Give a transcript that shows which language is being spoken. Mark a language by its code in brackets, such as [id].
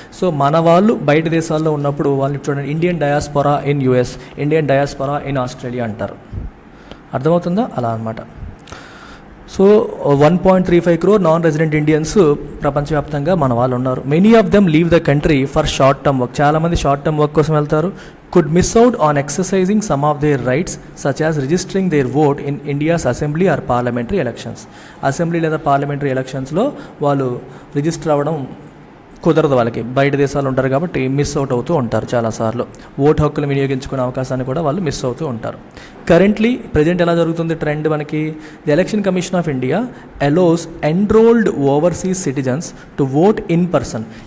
[te] So మన వాళ్ళు బయట దేశాల్లో ఉన్నప్పుడు వాళ్ళని చూడండి, [en] Indian diaspora in US, Indian diaspora in Australia [te] అంటారు. అర్థమవుతుందా? అలా అనమాట. So 1.35 crore non resident Indians ప్రపంచవ్యాప్తంగా మన వాళ్ళు ఉన్నారు. [en] Many of them leave the country for short term work. [te] చాలామంది షార్ట్ టర్మ్ వర్క్ కోసం వెళ్తారు. [en] could miss out on exercising some of their rights such as registering their vote in India's assembly or parliamentary elections. [te] Assembly లేదా parliamentary ఎలక్షన్స్లో వాళ్ళు register అవ్వడం కుదరదు, వాళ్ళకి బయట దేశాలు ఉంటారు కాబట్టి మిస్ అవుట్ అవుతూ ఉంటారు చాలాసార్లు. ఓటు హక్కులు వినియోగించుకునే అవకాశాన్ని కూడా వాళ్ళు మిస్ అవుతూ ఉంటారు. కరెంట్లీ ప్రజెంట్ ఎలా జరుగుతుంది ట్రెండ్ మనకి, [en] The election commission of India allows enrolled overseas citizens to vote in person.